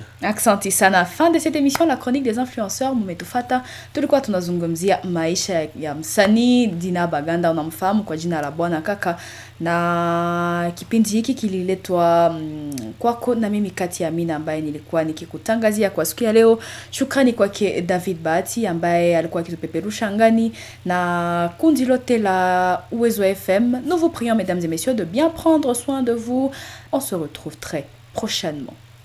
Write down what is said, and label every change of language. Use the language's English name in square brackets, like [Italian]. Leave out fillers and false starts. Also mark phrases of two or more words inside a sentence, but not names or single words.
[Swahili] Aksanti sana. [French] Fin de cette émission, la chronique des influenceurs, [Swahili] mumetufata. Tulikuwa tunazungumzia maisha ya msanii Dina Baganda, unamfahamu kwa jina la bwana kaka, na kipindi hiki kililetwa kwako na mimi Kati Amina ambaye nilikuwa nikikutangazia kwa siku ya leo. Shukrani kwake David Bahati ambaye alikuwa akitupeperusha angani na kundi lote la Uwezo FM. [French] Nous vous prions mesdames et messieurs de bien prendre soin de vous. On se retrouve très prochainement.